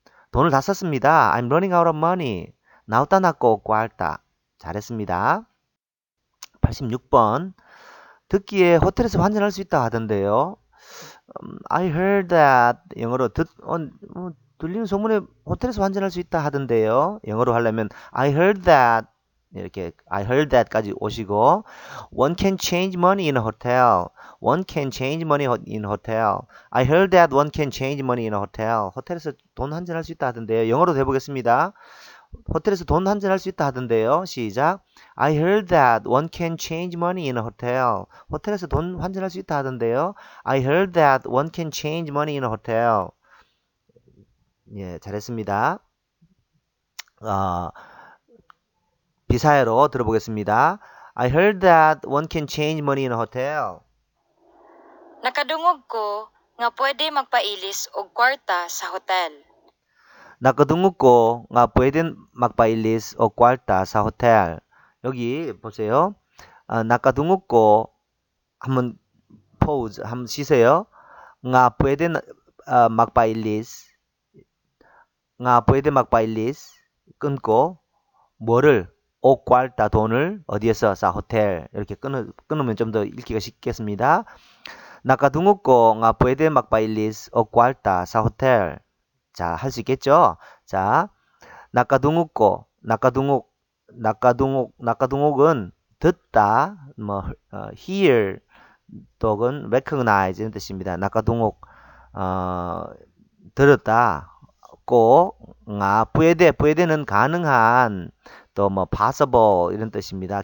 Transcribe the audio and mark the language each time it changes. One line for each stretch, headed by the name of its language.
Korean: 돈을 다 썼습니다.
English: I'm running out of money.
Cebuano: 나우따 났고 꽐따.
Korean: 잘했습니다. 86번. 듣기에 호텔에서 환전할 수 있다 하던데요.
English: I heard that.
Korean: 영어로 들리는 소문에 호텔에서 환전할 수 있다 하던데요. 영어로 하려면
English: I heard that.
Korean: 이렇게 I heard that까지 오시고
English: One can change money in a hotel. One can change money in a hotel. I heard that one can change money in a hotel.
Korean: 호텔에서 돈 환전할 수 있다 하던데요. 영어로 해보겠습니다. 호텔에서 돈 환전할 수 있다 하던데요. 시작.
English: I heard that one can change money in a hotel.
Korean: 호텔에서 돈 환전할 수 있다 하던데요.
English: I heard that one can change money in a hotel.
Korean: 예, 잘했습니다. 비사회로 들어보겠습니다.
English: I heard that one can change money in a hotel.
Cebuano: Nakadungog ko nga pwede magpailis og kwarta sa hotel. Nakadungog ko nga pwede magpailis o kwarta sa hotel.
Korean: 여기 보세요. nakadungog ko 한번 pause 한번 쉬세요.
Cebuano: nga pwede magpailis nga pwede magpailis
Korean: 끊고 뭐를 오 꽐따 돈을 어디에서 사 호텔 이렇게 끊으면 좀 더 읽기가 쉽겠습니다.
Cebuano: nakadungog nga pwede magpailis o 꽐따 사 호텔.
Korean: 자, 할 수 있겠죠? 자, nakadungog은 듣다, 뭐 hear 또는 recognize 이런 뜻입니다. nakadungog 들었다, 있고, puede는 가능한, 또 뭐 possible 이런 뜻입니다.